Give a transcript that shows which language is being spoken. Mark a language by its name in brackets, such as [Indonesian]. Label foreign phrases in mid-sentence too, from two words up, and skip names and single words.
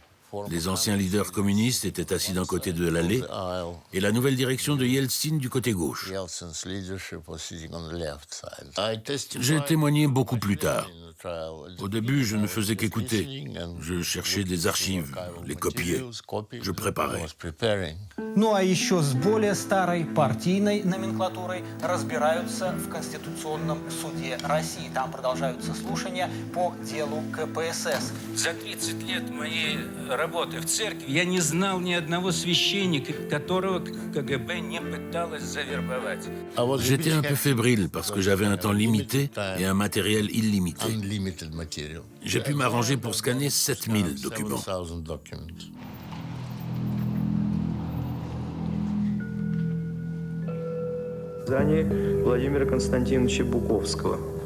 [French] Les anciens leaders communistes étaient assis d'un côté de l'allée et la nouvelle direction de Yeltsin du côté gauche. J'ai témoigné beaucoup plus tard. Au début, je ne faisais qu'écouter. Je cherchais des archives, les copiais. Je préparais. [Russian] Ну а еще с более старой партийной номенклатурой разбираются в Конституционном суде России. Там продолжаются слушания по делу КПСС. За 30 лет моей работы в церкви я не знал ни одного священника, которого КГБ не пыталось завербовать. [French] J'étais un peu fébrile parce que j'avais un temps limité et un matériel illimité. J'ai pu m'arranger pour scanner 7000 documents. [Russian] Владимира Константиновича Буковского.